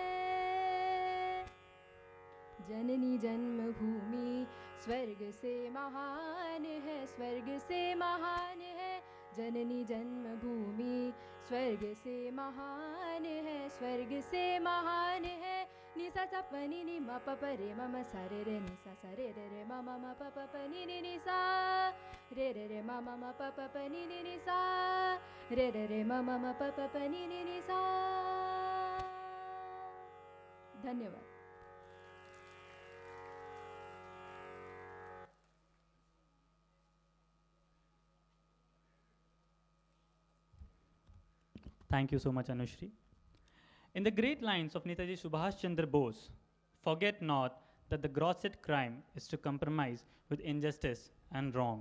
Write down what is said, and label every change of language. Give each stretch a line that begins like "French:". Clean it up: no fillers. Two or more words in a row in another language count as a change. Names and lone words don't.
Hindi: जननी जन्मभूमि स्वर्ग से महान है, स्वर्ग से महान है। जननी जन्मभूमि स्वर्ग से महान है, स्वर्ग से महान है। नि सा सा प नि नि म प प रे म सा रे रे नि सा सा रे रे रे म प प प नि नि नि सा रे रे रे म प प प नि नि नि सा रे रे रे म प प प नि नि नि सा। धन्यवाद।
English: Thank you so much, Anushri. In the great lines of Netaji Subhash Chandra Bose, forget not that the grossest crime is to compromise with injustice and wrong.